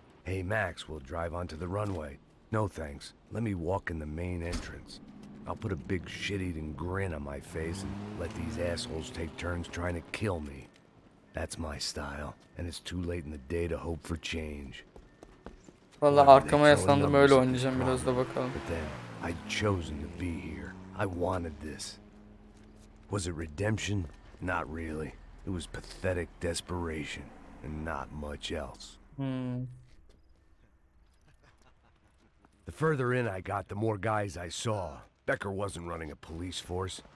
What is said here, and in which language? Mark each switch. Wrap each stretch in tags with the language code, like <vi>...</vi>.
<en>Hey Max, we'll drive onto the runway. No thanks. Let me walk in the main entrance. I'll put a big shit-eating grin on my face and let these assholes take turns trying to kill me. That's my style, and it's too late in the day to hope for change.</en> <tr>Vallahi arkama yaslandım, öyle oynayacağım biraz da bakalım.</tr> <en>But then, I'd chosen to be here. I wanted this. Was it redemption? Not really. It was pathetic desperation, and not much else. The further in I got, the more guys I saw. Becker wasn't running a police force.</en>